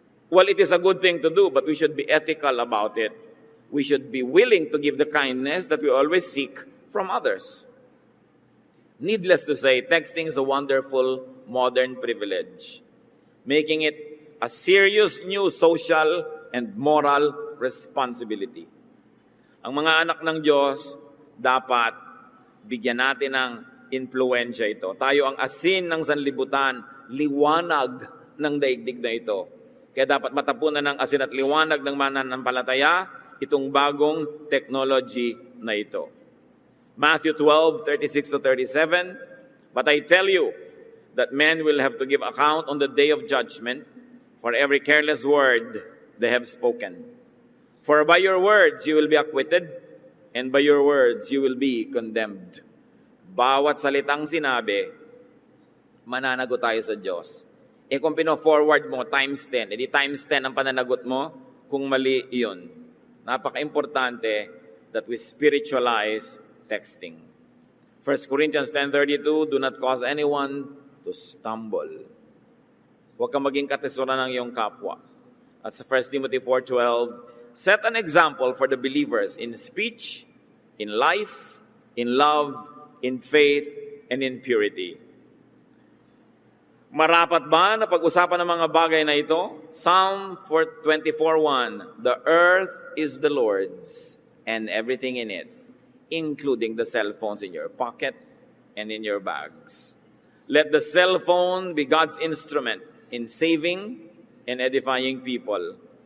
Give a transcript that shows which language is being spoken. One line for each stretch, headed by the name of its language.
English: Well, it is a good thing to do, but we should be ethical about it. We should be willing to give the kindness that we always seek from others. Needless to say, texting is a wonderful modern privilege, making it a serious new social and moral responsibility.
Filipino: Ang mga anak ng Diyos, dapat bigyan natin ng impluensya ito. Tayo ang asin ng sanlibutan, liwanag ng daigdig na ito. Kaya dapat matapunan ng asin at liwanag ng mananampalataya itong bagong technology na ito.
English: Matthew 12:36-37, but I tell you that men will have to give account on the day of judgment for every careless word they have spoken. For by your words you will be acquitted, and by your words you will be condemned.
Filipino: Bawat salitang sinabi, mananagot tayo sa Diyos. Kung pino-forward mo, times 10, edi times 10 ang pananagot mo, kung mali yun. Napaka-importante
English: that we spiritualize texting. 1 Corinthians 10:32, do not cause anyone to stumble.
Filipino: Huwag kang maging katesuran ng iyong kapwa. At sa
English: 1 Timothy 4:12, set an example for the believers in speech, in life, in love, in faith, and in purity.
Filipino: Marapat ba na pag-usapan ng mga bagay na ito?
English: Psalm 24:1, the earth is the Lord's and everything in it, including the cell phones in your pocket and in your bags. Let the cell phone be God's instrument in saving and edifying people.